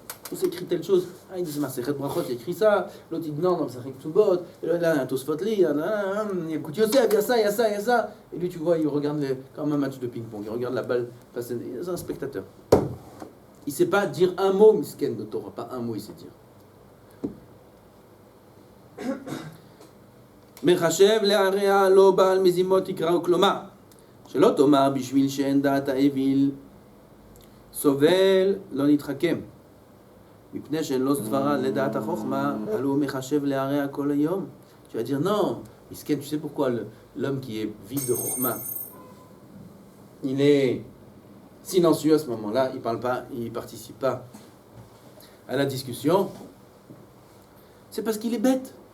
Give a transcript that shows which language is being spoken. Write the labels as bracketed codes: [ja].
[fr] On s'écrit telle chose, ah, il dit c'est Masechet Brachot, il écrit ça, l'autre il dit non, c'est Masechet Ksubot, là, il y a un Tosfot Li, il y a Kout Yosef, il y a ça, il y a ça, il y a ça. Et lui, tu vois, il regarde comme un match de ping-pong, il regarde la balle passer, il est un spectateur. Il ne sait pas dire un mot, misken de Torah, pas un mot, il sait dire. [he] מחשב להרע לא בעל מזימות יקראו כלומר שלא תאמר בשביל שאין דעת האוויל סובל לא נתחכם מפני שאין לו סברה לדעת החוכמה, הלא הוא מחשב להרע כל היום. [fr] Tu vas dire non, Misken, tu sais pourquoi l'homme qui est vide de chokhma, il est silencieux à ce moment-là, il parle pas, il participe pas à la discussion. C'est parce qu'il est bête.